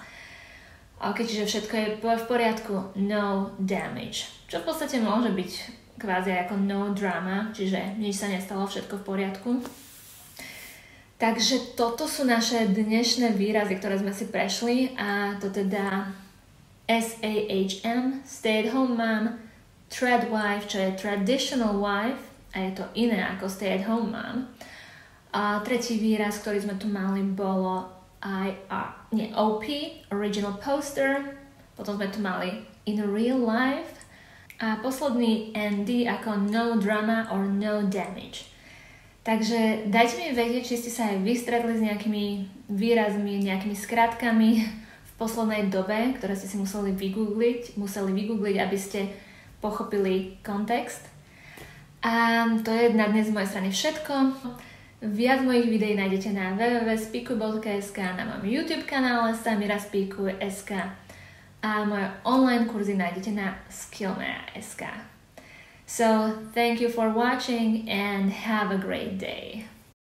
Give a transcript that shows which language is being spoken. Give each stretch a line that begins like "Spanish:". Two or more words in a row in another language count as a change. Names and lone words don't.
Slovak: Ok, čiže všetko je v poriadku,
English: no damage.
Slovak: Čo v podstate môže byť kvázi ako
English: no drama,
Slovak: čiže nič sa nestalo, všetko v poriadku. Takže toto sú naše dnešné výrazy, ktoré sme si prešli, a to teda SAHM,
English: stay at home mom, trad wife,
Slovak: čo je
English: traditional wife,
Slovak: a je to iné ako
English: stay at home mom.
Slovak: A tretí výraz, ktorý sme tu mali, bolo OP,
English: original poster,
Slovak: potom sme tu mali
English: in real life
Slovak: a posledný ND ako
English: no drama or no damage.
Slovak: Takže dajte mi vedieť, či ste sa aj vy stretli s nejakými výrazmi, nejakými skratkami v poslednej dobe, ktoré ste si museli vygoogliť, aby ste pochopili kontext. A to je na dnes z mojej strany všetko. Viac mojich videí nájdete na www.speakuj.sk, na mojom YouTube kanále Samira Speakuj.sk a moje online kurzy nájdete na Skillmea.sk.
English: So, thank you for watching and have a great day.